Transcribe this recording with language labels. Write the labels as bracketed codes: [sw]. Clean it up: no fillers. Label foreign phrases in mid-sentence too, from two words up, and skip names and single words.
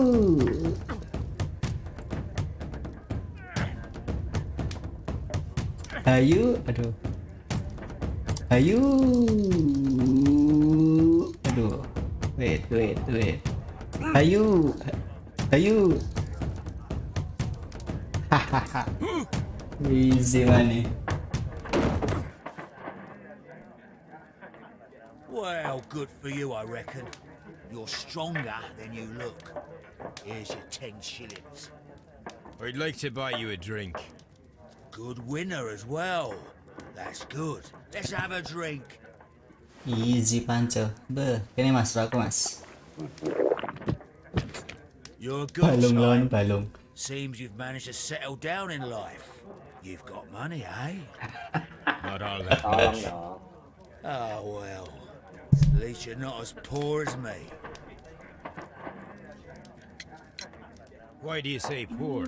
[id] Ayo, aduh. Ayo. Aduh. Wait. Ayo. [en] Easy money. Well, good for you, I reckon. You're stronger than you look. Here's your 10 shillings. I'd like to buy you a drink. Good winner as well. That's good. Let's have a drink. [id] Easy panco. Beh, ini mas, aku mas. [en] You're a good [jv] Balung lawan [en] sign. [jv] balung. [en] Seems you've managed to settle down in life. You've got money, eh? Not all that [id] Tolong [en] much. [id] dong. [en] Oh, well. At least you're not as poor as me. Why do you say poor?